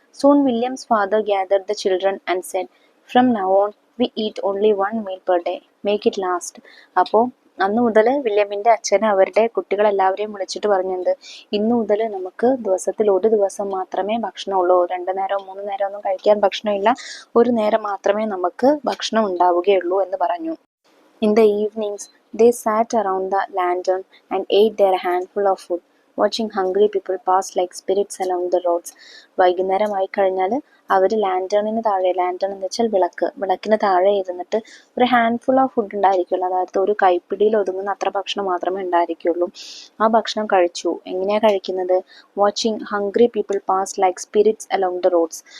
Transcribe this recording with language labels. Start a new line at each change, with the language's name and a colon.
English: Soon Williams father gathered the children and said, from now on we eat only 1 meal per day, make it last.
Malayalam: അപ്പോൾ അന്ന് മുതൽ വില്യമിൻ്റെ അച്ഛന് അവരുടെ കുട്ടികളെല്ലാവരെയും വിളിച്ചിട്ട് പറഞ്ഞിട്ടുണ്ട്, ഇന്നു മുതൽ നമുക്ക് ദിവസത്തിൽ ഒരു ദിവസം മാത്രമേ ഭക്ഷണമുള്ളൂ. 2 നേരമോ 3 നേരമോ ഒന്നും കഴിക്കാൻ ഭക്ഷണമില്ല, ഒരു നേരം മാത്രമേ നമുക്ക് ഭക്ഷണം ഉണ്ടാവുകയുള്ളൂ എന്ന് പറഞ്ഞു.
English: In the evenings, they sat around the lantern and ate their handful of food, watching hungry people pass like spirits along the roads.
Malayalam: വൈകുന്നേരമായി കഴിഞ്ഞാൽ അവർ ലാൻറ്റേണിന് താഴെ, ലാൻറ്റേൺ എന്ന് വെച്ചാൽ വിളക്കിന് താഴെ ഇരുന്നിട്ട് ഒരു
English: handful of food
Malayalam: ഉണ്ടായിരിക്കുള്ളൂ, അതായത് ഒരു കൈപ്പിടിയിൽ ഒതുങ്ങുന്ന അത്ര ഭക്ഷണം മാത്രമേ ഉണ്ടായിരിക്കുള്ളൂ. ആ ഭക്ഷണം കഴിച്ചു. എങ്ങനെയാണ് കഴിക്കുന്നത്?
English: Watching hungry people pass like spirits along the roads.